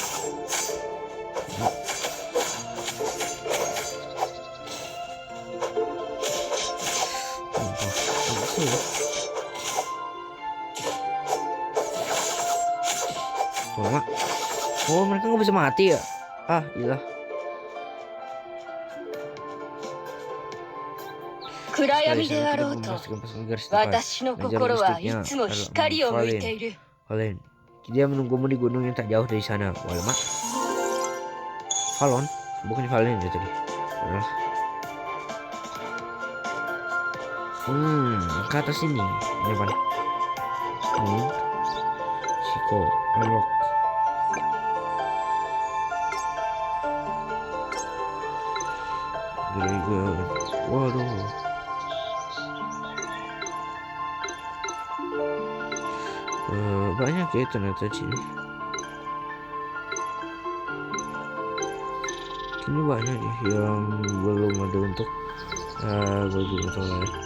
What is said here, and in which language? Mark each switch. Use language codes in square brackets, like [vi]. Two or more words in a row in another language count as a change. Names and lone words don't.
[id] Oh, mereka nggak bisa mati ya? Ah, iya. [ja] 暗闇であろうと、私の心はいつも光を向いている。 [id] Valen, dia menunggumu di gunung yang tak jauh dari sana. Walma. Valon, bukan Valen ya tadi. Ke atas sini. Ini apa? Chico, unlock. [en] Very good. [id] Waduh. Banyak ya ternyata sini. Ini banyak ya yang belum ada untuk gue juga tahu lah ya.